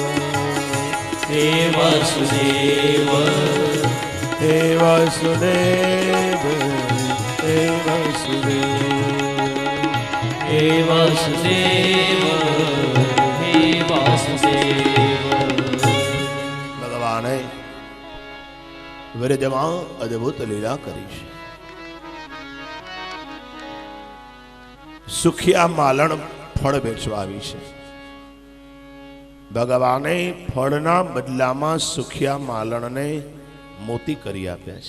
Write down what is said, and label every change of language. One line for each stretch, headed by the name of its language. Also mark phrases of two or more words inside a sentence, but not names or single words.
Hindi: हे वासुदेव। हे वासुदेव हे वासुदेव हे वासुदेव हे वासुदेव।
Gujarati: ભગવાને વિરજમાં અદ્ભુત લીલા કરી છે. સુખિયા માલણ ફળ વેચવા આવી છે. ભગવાને ફળના બદલામાં સુખિયા માલણને મોતી કરી આપ્યા છે.